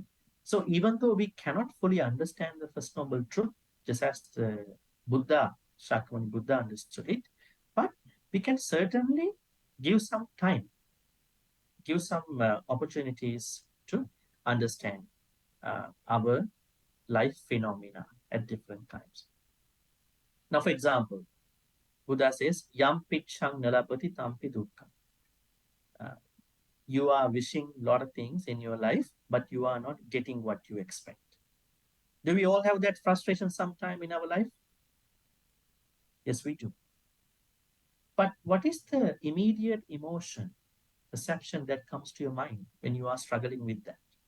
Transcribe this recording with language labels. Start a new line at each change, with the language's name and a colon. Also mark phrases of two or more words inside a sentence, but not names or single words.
English: So even though we cannot fully understand the First Noble Truth, just as the Buddha, Shakyamuni Buddha understood it, but we can certainly give some time, give some opportunities to understand our life phenomena at different times. Now, for example, Buddha says,
Pali: Yam pitchang nalapati tampi dukkha.
English: You are wishing a lot of things in your life, but you are not getting what you expect. Do we all have that frustration sometime in our life? Yes, we do. But what is the immediate emotion, perception that comes to your mind when you are struggling with that?